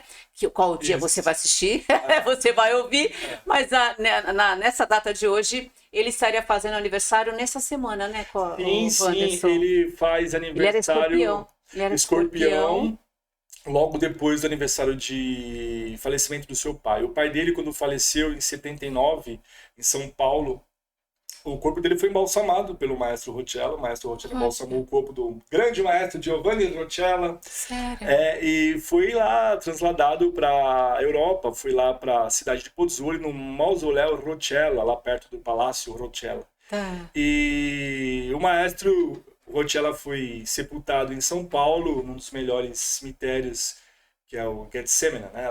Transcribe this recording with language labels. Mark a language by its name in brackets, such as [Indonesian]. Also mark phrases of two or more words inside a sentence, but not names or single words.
[Portuguese] Qual dia você vai assistir, você vai ouvir, mas nessa data de hoje, ele estaria fazendo aniversário nessa semana, né? Sim, ele faz aniversário. Ele era escorpião. Logo depois do aniversário de falecimento do seu pai. O pai dele, quando faleceu em 79, em São Paulo, o corpo dele foi embalsamado pelo maestro Rotella. O maestro Rotella embalsamou o corpo do grande maestro Giovanni Rotella. Sério? E foi lá trasladado para a Europa, foi lá para a cidade de Pozzuoli, no mausoléu Rotella, lá perto do Palácio Rotella. E o maestro Rotella foi sepultado em São Paulo, num dos melhores cemitérios, que é o Getsemane, né?